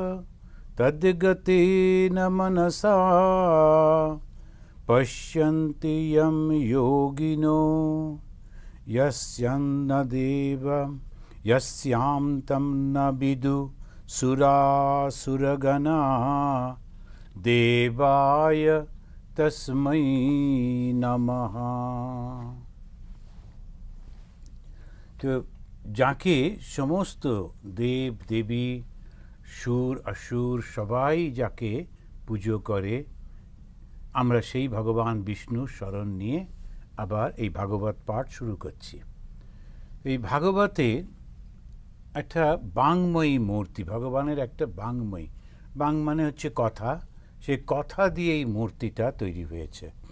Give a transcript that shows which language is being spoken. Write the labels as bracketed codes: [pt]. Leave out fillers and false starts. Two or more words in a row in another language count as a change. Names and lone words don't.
[sa] तद्गतेन मनसा पश्यन्ति यं योगिनो यस्यां तं न विदु सुरासुरगणा देवाय तस्मै नमः। [bn] तो যাকে সমস্ত দেব দেবী সুর অসুর সবাই যাকে পুজো করে, আমরা সেই ভগবান বিষ্ণুর শরণ নিয়ে আবার এই ভাগবত পাঠ শুরু করছি। এই ভাগবতে একটা বাংময়ী মূর্তি, ভগবানের একটা বাংময়ী, বাং মানে হচ্ছে কথা, সেই কথা দিয়ে এই মূর্তিটা তৈরি হয়েছে।